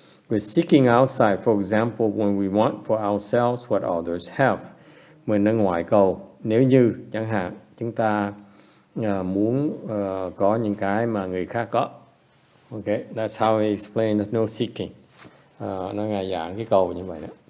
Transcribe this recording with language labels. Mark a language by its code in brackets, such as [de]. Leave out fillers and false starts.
[en] We're seeking outside, for example, when we want for ourselves what others have. [vi] Mình ở ngoài cầu, nếu như chẳng hạn chúng ta muốn có những cái mà người khác có. [en] Okay, that's how he explained no seeking. [vi] Nó Ngài giảng cái cầu như vậy đó.